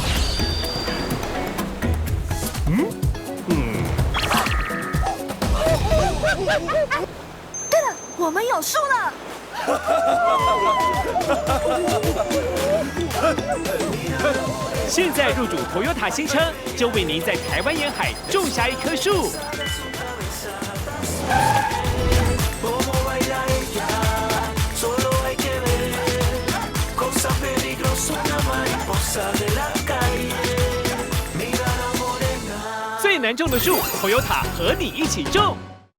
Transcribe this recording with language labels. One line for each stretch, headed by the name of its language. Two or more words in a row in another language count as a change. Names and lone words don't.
Chinese: 对了，我们有树了。现在入主 Toyota 新车，就为您在台湾沿海种下一棵树。
Spanish: Cómo baila ella, solo hay que ver. Cosa peligrosa, una mariposa de la calle. Mira la morena.
Chinese: 最难种的树，Toyota 和你一起种。